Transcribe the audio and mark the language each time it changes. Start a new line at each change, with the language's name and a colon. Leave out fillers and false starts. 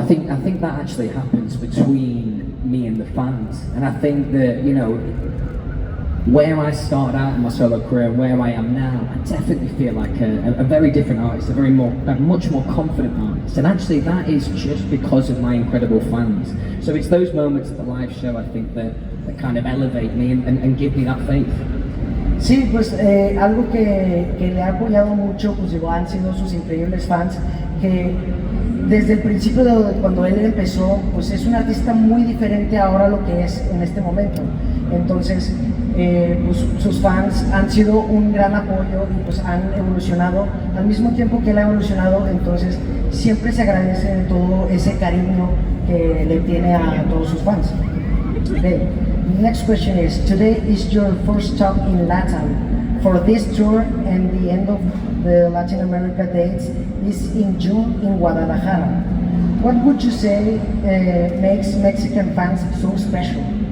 English: I think that actually happens between me and the fans, and I think that, you know, where I started out in my solo career and where I am now, I definitely feel like a very different artist, a much more confident artist, and actually that is just because of my incredible fans. So it's those moments at the live show, I think, that kind of elevate me and give me that faith.
Spanish: Sí, pues algo que le ha apoyado mucho, pues digo, han sido sus increíbles fans, que desde el principio de cuando él empezó, pues es un artista muy diferente ahora a lo que es en este momento. Entonces, pues sus fans han sido un gran apoyo y pues han evolucionado al mismo tiempo que él ha evolucionado. Entonces, siempre se agradece todo ese cariño que le tiene a todos sus fans.
English: Okay. Next question is, today is your first stop in Latin. For this tour and the end of the Latin America dates is in June in Guadalajara. What would you say makes Mexican fans so special?